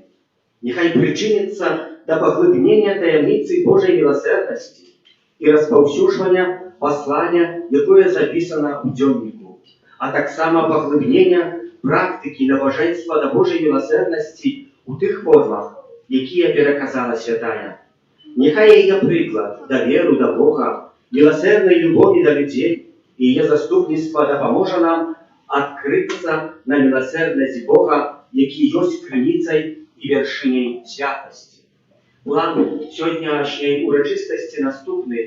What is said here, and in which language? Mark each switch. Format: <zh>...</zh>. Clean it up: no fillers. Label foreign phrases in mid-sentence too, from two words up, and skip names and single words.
<be>Няхай прычыніцца да паглыблення таямніцы Божай міласэрнасці і распаўсюджвання паслання, якое запісана ў дзённіку, а таксама паглыблення практыкі набажэнства да Божай міласэрнасці ў тых формах, якія пераказала святая.</be> <uk>Нехай її приклад довіру до Бога, милосердної любові до людей і її заступництва допоможе нам відкритися на милосердність Бога, який є криницею і вершиною святості. План сьогоднішньої урочистості наступний.</uk>